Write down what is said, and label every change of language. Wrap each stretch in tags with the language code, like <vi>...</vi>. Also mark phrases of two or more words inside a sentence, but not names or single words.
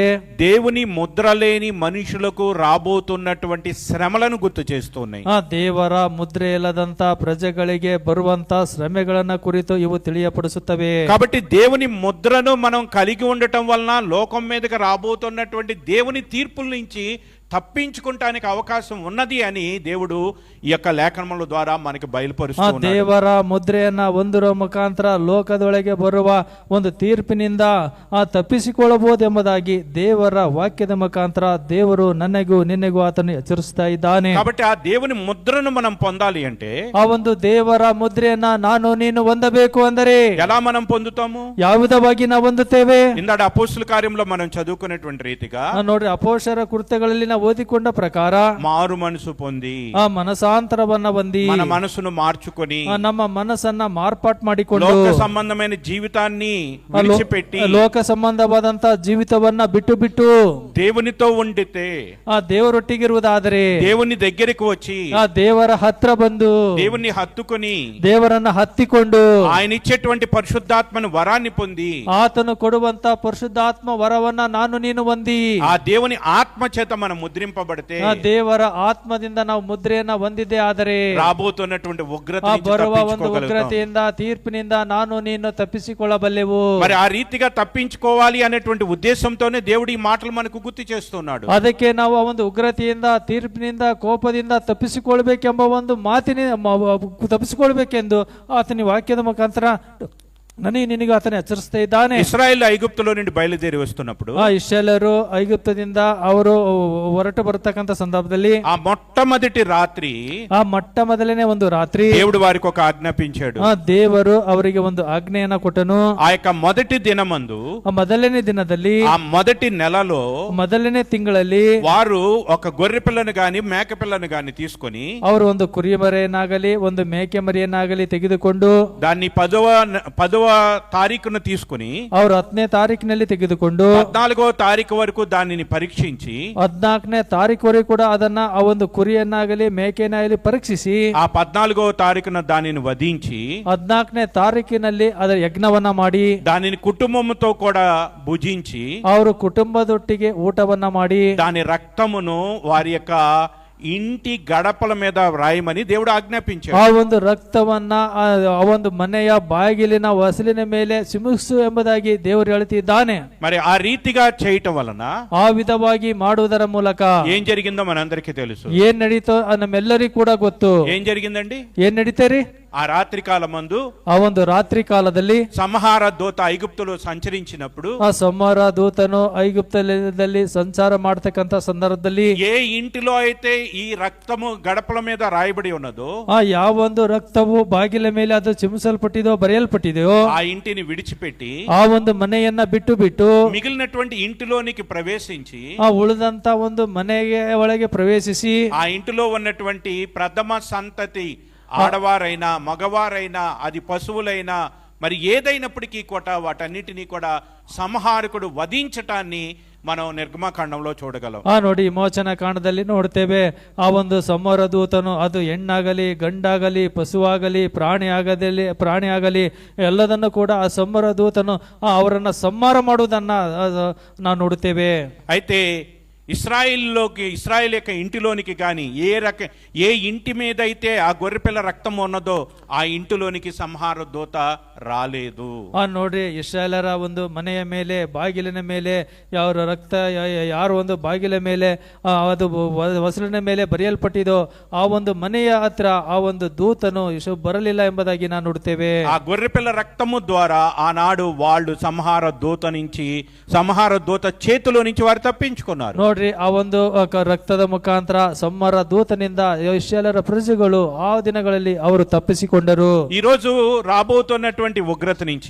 <te>దేవుని ముద్ర లేని మనుషులకు రాబోతున్నటువంటి శ్రమలను గుర్తు చేస్తున్నాయి.</te> <kn>ದೇವರ ಮುದ್ರೆ ಇಲ್ಲದಂತ ಪ್ರಜೆಗಳಿಗೆ ಬರುವಂತ ಶ್ರಮೆಗಳನ್ನ ಕುರಿತು ಇವು ತಿಳಿಯಪಡಿಸುತ್ತವೆ.</kn> <te>కాబట్టి దేవుని ముద్రను మనం కలిగి ఉండటం వలన లోకం మీదకి రాబోతున్నటువంటి దేవుని తీర్పుల నుంచి తప్పించుకుంటానికి అవకాశం ఉన్నది అని దేవుడు ఈ యొక్క లేఖనముల ద్వారా మనకి బయలుపరుస్తున్నాడు.</te> <kn>ದೇವರ ಮುದ್ರೆಯನ್ನ ಹೊಂದಿರುವ ಮುಖಾಂತರ ಲೋಕದೊಳಗೆ ಬರುವ ಒಂದು ತೀರ್ಪಿನಿಂದ ತಪ್ಪಿಸಿಕೊಳ್ಳಬಹುದೆಂಬುದಾಗಿ ದೇವರ ವಾಕ್ಯದ ಮುಖಾಂತರ ದೇವರು ನನಗೂ ನಿನ್ನೆಗೂ ಆತನು ಎಚ್ಚರಿಸ್ತಾ ಇದ್ದಾನೆ.</kn> <te>కాబట్టి ఆ దేవుని ముద్రను మనం పొందాలి అంటే</te> <kn>ಆ ಒಂದು ದೇವರ ಮುದ್ರೆಯನ್ನ ನಾನು ನೀನು ಹೊಂದಬೇಕು ಅಂದರೆ</kn> <te>ఎలా మనం పొందుతాము?</te> <kn>ಯಾವ ವಿಧವಾಗಿ ನಾವು ಹೊಂದುತ್ತೇವೆ?</kn> <te>ఇందాక అపోస్తుల కార్యంలో మనం చదువుకునేటువంటి రీతిగా</te> <kn>ನೋಡ್ರಿ, ಅಪೊಸ್ತಲರ ಕೃತ್ಯಗಳಲ್ಲಿ ನಾವು ಓದಿಕೊಂಡ ಪ್ರಕಾರ</kn> <te>మారు మనసు పొంది</te> <kn>ಆ ಮನಸಾಂತರವನ್ನ ಹೊಂದಿ</kn> <te>మన మనసును మార్చుకొని</te> <kn>ನಮ್ಮ ಮನಸ್ಸನ್ನ ಮಾರ್ಪಾಟ್ ಮಾಡಿಕೊಂಡು</kn> <te>లోక సంబంధమైన జీవితాన్ని విడిచిపెట్టి</te> <kn>ಲೋಕ ಸಂಬಂಧವಾದಂತ ಜೀವಿತವನ್ನ ಬಿಟ್ಟು</kn> <te>దేవునితో ఉండితే</te> <kn>ಆ ದೇವರೊಟ್ಟಿಗಿರುವುದಾದರೆ</kn> <te>దేవుని దగ్గరికి వచ్చి</te> <kn>ಆ ದೇವರ ಹತ್ರ ಬಂದು</kn> <te>దేవుని హత్తుకొని</te> <kn>ದೇವರನ್ನ ಹತ್ತಿಕೊಂಡು</kn> <te>ఆయన ఇచ్చేటువంటి పరిశుద్ధాత్మను వరాన్ని పొంది</te> <kn>ಆತನು ಕೊಡುವಂತ ಪರಿಶುದ್ಧಾತ್ಮ ವರವನ್ನ ನಾನು ನೀನು ಹೊಂದಿ</kn> <te>ఆ దేవుని ఆత్మ చేత మనం ముద్రింపబడితే</te> <kn>ಆ ದೇವರ ಆತ್ಮದಿಂದ ನಾವು ಮುದ್ರೆಯನ್ನ ಹೊಂದಿದ್ದೇ ಆದರೆ</kn> <te>రాబోతున్నటువంటి ఉగ్రత</te> <kn>ಆ</kn> <te>నుంచి</te> <kn>ಬರುವ ಒಂದು</kn> <te>తప్పించుకోగలుగుతాం.</te> <kn>ಉಗ್ರತೆಯಿಂದ ತೀರ್ಪಿನಿಂದ ನಾನು ನೀನು ತಪ್ಪಿಸಿಕೊಳ್ಳಬಲ್ಲೆವು.</kn> <te>మరి ఆ రీతిగా తప్పించుకోవాలి అనేటువంటి ఉద్దేశంతోనే దేవుడు ఈ మాటలు మనకు గుర్తు చేస్తున్నాడు.</te> <kn>ಅದಕ್ಕೆ ನಾವು ಆ ಒಂದು ಉಗ್ರತೆಯಿಂದ ತೀರ್ಪಿನಿಂದ ಕೋಪದಿಂದ ತಪ್ಪಿಸಿಕೊಳ್ಬೇಕೆಂಬ ಒಂದು ತಪ್ಪಿಸಿಕೊಳ್ಬೇಕೆಂದು ಆತನ ವಾಕ್ಯದ ಮುಖಾಂತರ ನಿನಗೆ ಆತನ ಎಚ್ಚರಿಸ್ತಾ ಇದ್ದಾನೆ.</kn> <te>ಇಸ್ರಾಯೇಲ್ ಐಗುಪ್ತುలో నుండి బయలుదేరి వస్తున్నప్పుడు</te> <kn>ಇಸ್ರಾಯೇಲರು ಐಗುಪ್ತದಿಂದ ಅವರು ಹೊರಟು ಬರತಕ್ಕಂತ ಸಂದರ್ಭದಲ್ಲಿ</kn> <te>ఆ మొట్టమొదటి రాత్రి</te> <kn>ಆ ಮೊದಲನೇ ಒಂದು ರಾತ್ರಿ</kn> <te>దేవుడు వారికి ఒక ఆజ్ఞాపించాడు.</te> <kn>ದೇವರು ಅವರಿಗೆ ಒಂದು ಆಜ್ಞೆಯನ್ನ ಕೊಟ್ಟನು.</kn> <te>ఆ యొక్క మొదటి దినమందు</te> <kn>ಆ ಮೊದಲನೇ ದಿನದಲ್ಲಿ</kn> <te>ఆ మొదటి నెలలో</te> <kn>ಮೊದಲನೇ ತಿಂಗಳಲ್ಲಿ</kn> <te>వారు ఒక గొర్రె పిల్లను గాని మేక పిల్లను గాని తీసుకొని</te> <kn>ಅವರು ಒಂದು ಕುರಿ ಮರಿಯನ್ನಾಗಲಿ ಒಂದು ಮೇಕೆ ಮರಿಯನ್ನಾಗಲಿ ತೆಗೆದುಕೊಂಡು</kn> <te>దాన్ని 10వ తారీఖున తీసుకుని</te> <kn>ಅವರು 10ನೇ ತಾರೀಕಿನಲ್ಲಿ ತೆಗೆದುಕೊಂಡು</kn> <te>14వ తారీఖు వరకు దానిని పరీక్షించి</te> <kn>14ನೇ ತಾರೀಕುವರೆಗೂ ಕೂಡ ಅದನ್ನ ಆ ಒಂದು ಕುರಿಯನ್ನಾಗಲಿ ಮೇಕೆಯನ್ನಾಗಲಿ ಪರೀಕ್ಷಿಸಿ</kn> <te>ఆ 14వ తారీఖున దానిని వధించి</te> <kn>14ನೇ ತಾರೀಕಿನಲ್ಲಿ ಅದರ ಯಜ್ಞವನ್ನ ಮಾಡಿ</kn> <te>దానిని కుటుంబంతో కూడా భుజించి</te> <kn>ಅವರು ಕುಟುಂಬದೊಟ್ಟಿಗೆ ಊಟವನ್ನ ಮಾಡಿ</kn> <te>దాని రక్తమును వారి యొక్క ఇంటి గడపల మీద వ్రాయమని దేవుడు ఆజ్ఞాపించాడు.</te> <kn>ಆ ಒಂದು ರಕ್ತವನ್ನ ಆ ಒಂದು ಮನೆಯ ಬಾಗಿಲಿನ ಹೊಸಲಿನ ಮೇಲೆ ಸಿಮಿಸು ಎಂಬುದಾಗಿ ದೇವರು ಹೇಳ್ತಿದ್ದಾನೆ.</kn> <te>మరి ఆ రీతిగా చేయటం వలన</te> <kn>ಆ ವಿಧವಾಗಿ ಮಾಡುವುದರ ಮೂಲಕ</kn> <te>ఏం జరిగిందో మనందరికీ తెలుసు.</te> <kn>ಏನ್ ನಡೀತೋ ನಮ್ಮೆಲ್ಲರಿಗೂ ಕೂಡ ಗೊತ್ತು.</kn> <te>ఏం జరిగిందండి?</te> <kn>ಏನ್ ನಡೀತೇರಿ?</kn> <te>ఆ రాత్రి కాలమందు</te> <kn>ಆ ಒಂದು ರಾತ್ರಿ ಕಾಲದಲ್ಲಿ</kn> <te>సంహార దూత ఐగుప్తులో సంచరించినప్పుడు</te> <kn>ಆ ಸಂಹಾರ ದೂತನು ಐಗುಪ್ತದಲ್ಲಿ ಸಂಚಾರ ಮಾಡತಕ್ಕಂತ ಸಂದರ್ಭದಲ್ಲಿ</kn> <te>ఏ ఇంటిలో అయితే ఈ రక్తము గడపల మీద రాయబడి ఉన్నదో</te> <kn>ಆ ಯಾವ ಒಂದು ರಕ್ತವು ಬಾಗಿಲ ಮೇಲೆ ಅದು ಚಿಮಿಸಲ್ಪಟ್ಟಿದೋ ಬರೆಯಲ್ಪಟ್ಟಿದೆಯೋ</kn> <te>ఆ ఇంటిని విడిచిపెట్టి</te> <kn>ಆ ಒಂದು ಮನೆಯನ್ನ ಬಿಟ್ಟು</kn> <te>మిగిలినటువంటి ఇంటిలోనికి ప్రవేశించి</te> <kn>ಆ ಉಳಿದಂತ ಒಂದು ಮನೆಗೆ ಒಳಗೆ ಪ್ರವೇಶಿಸಿ</kn> <te>ఆ ఇంటిలో ఉన్నటువంటి ప్రథమ సంతతి ఆడవారైనా మగవారైనా అది పశువులైనా మరి ఏదైనప్పటికీ కూడా వాటన్నిటినీ కూడా సంహారకుడు వధించటాన్ని మనం ನಿರ್ಗಮಕಾಂಡಂలో చూడగలం.</te> <kn>ನೋಡಿ, ಮೋಚನ ಕಾಂಡದಲ್ಲಿ ನೋಡ್ತೇವೆ ಆ ಒಂದು ಸಂಹಾರ ದೂತನು ಅದು ಹೆಣ್ಣಾಗಲಿ ಗಂಡಾಗಲಿ ಪಶುವಾಗಲಿ ಪ್ರಾಣಿ ಆಗಲಿ ಎಲ್ಲದನ್ನು ಕೂಡ ಆ ಸಂಹಾರ ದೂತನು ಅವರನ್ನ ಸಂಹಾರ ಮಾಡುವುದನ್ನ ನಾವು ನೋಡುತ್ತೇವೆ.</kn> <te>అయితే ఇశ్రాయేల్ యొక్క ఇంటిలోనికి గాని ఏ ఇంటి మీద అయితే ఆ గొర్రెపిల్ల రక్తం ఉన్నదో ఆ ఇంటిలోనికి సంహార దూత రాలేదు.</te> <kn>ನೋಡ್ರಿ, ಇಸ್ರಾಯೇಲರ ಒಂದು ಮನೆಯ ಮೇಲೆ, ಬಾಗಿಲಿನ ಮೇಲೆ ಯಾವ ರಕ್ತ ಯಾರು ಒಂದು ಬಾಗಿಲ ಮೇಲೆ ಅದು ಹೊಸಲಿನ ಮೇಲೆ ಬರೆಯಲ್ಪಟ್ಟಿದೋ ಆ ಒಂದು ಮನೆಯ ಹತ್ರ ಆ ಒಂದು ದೂತನು ಬರಲಿಲ್ಲ ಎಂಬುದಾಗಿ ನಾವು ನೋಡ್ತೇವೆ.</kn> <te>ఆ గొర్రెపిల్ల రక్తము ద్వారా ఆనాడు వాళ్ళు సంహార దూత చేతిలో నుంచి వారు తప్పించుకున్నారు.</te> <kn>ನೋಡ್ರಿ, ಆ ಒಂದು ರಕ್ತದ ಮುಖಾಂತರ ಸಂಹಾರ ದೂತನಿಂದ ಇಸ್ರಾಯೇಲರ ಪ್ರಜೆಗಳು ಆ ದಿನಗಳಲ್ಲಿ ಅವರು ತಪ್ಪಿಸಿಕೊಂಡರು.</kn> <te>ఈ రోజు రాబోతున్నటువంటి ఉగ్రత నుంచి,</te>